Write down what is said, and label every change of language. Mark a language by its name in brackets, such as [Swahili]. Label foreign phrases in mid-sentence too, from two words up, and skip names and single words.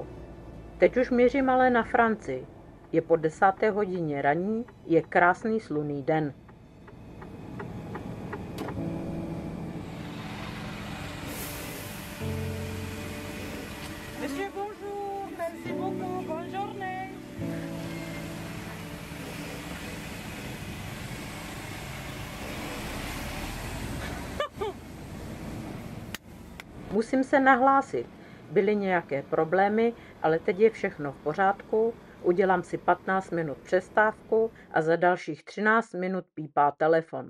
[Czech] Teď už měřím ale na Francii. Je po 10. hodině raní, je krásný slunný den. [French] Monsieur, bonjour, merci beaucoup, bonne journée. [Czech] Musím se nahlásit. Byly nějaké problémy, ale teď je všechno v pořádku. Udělám si 15 minut přestávku a za dalších 13 minut pípá telefon.